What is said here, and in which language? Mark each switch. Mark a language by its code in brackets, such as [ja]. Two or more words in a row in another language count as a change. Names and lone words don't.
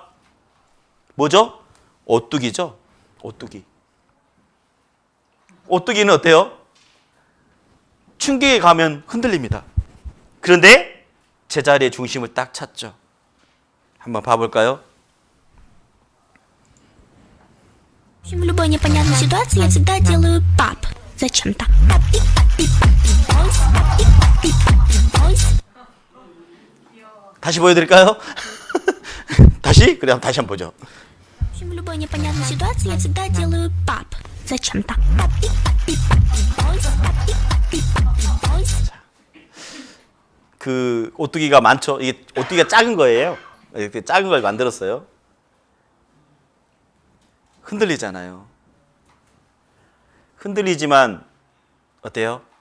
[ko] 뭐죠? 오뚜기죠. 오뚜기. 오뚜기는 어때요? 충격에 가면 흔들립니다. 그런데 제자리의 중심을 딱 찾죠. 한번 봐볼까요? [ru] В любой непонятной ситуации я всегда делаю пап. Зачем-то. [ko] 다시 보여드릴까요? 다시? 그래, 다시 한번 보죠. [ru] В любой непонятной ситуации я всегда делаю пап. Зачем-то. [ko] 그 오뚜기가 많죠. 이게 오뚜기가 작은 거예요. 이렇게 작은 걸 만들었어요. 흔들리잖아요. 흔들리지만 어때요?